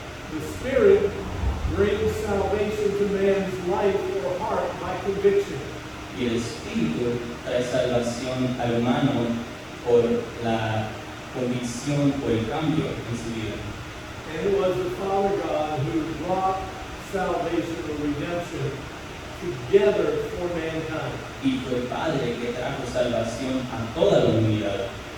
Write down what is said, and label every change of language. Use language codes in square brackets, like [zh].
[en] The Spirit brings salvation to man's life or heart by conviction. [es] Y el Espíritu trae salvación al humano por la convicción, por el cambio en su vida. [en] And it was the Father God who brought salvation or redemption together for mankind. [es] Y fue el Padre que trajo salvación a toda la humanidad.